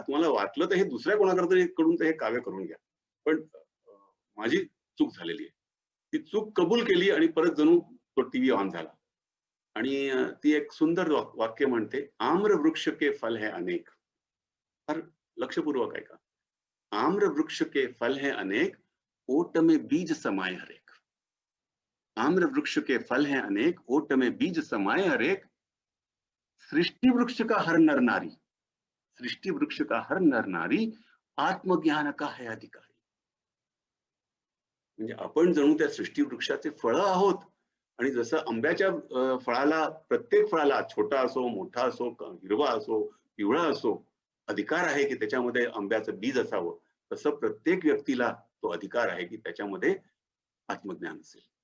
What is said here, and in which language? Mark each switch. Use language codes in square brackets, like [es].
[mr] तुम्हाला वाटलं तर हे दुसऱ्या कोणाकडे कडून तर हे काव्य करून घ्या. पण माझी चूक झालेली आहे." ती चूक कबूल केली आणि परत जणू तो टीव्ही ऑन झाला. आणि ती एक सुंदर वाक्य म्हणते, [hi] "आम्र वृक्ष के फल है अनेक." [mr] फार लक्षपूर्वक ऐका. [hi] "आम्र वृक्ष के फल है अनेक, ओट में बीज समाये हर एक." आम्र वृक्ष के फल हैं अनेक, ओट में बीज समाये हर एक, सृष्टि वृक्ष का हर नर नारी, सृष्टि वृक्ष का हर नर नारी, आत्मज्ञान का है अधिकारी. [mr] म्हणजे आपण जणू त्या सृष्टी वृक्षाचे फळं आहोत. आणि जसं आंब्याच्या फळाला, प्रत्येक फळाला छोटा असो, मोठा असो, हिरवा असो, पिवळा असो, अधिकार आहे की त्याच्यामध्ये आंब्याचं बीज असावं, तसं प्रत्येक व्यक्तीला तो अधिकार आहे की त्याच्यामध्ये आत्मज्ञान असेल.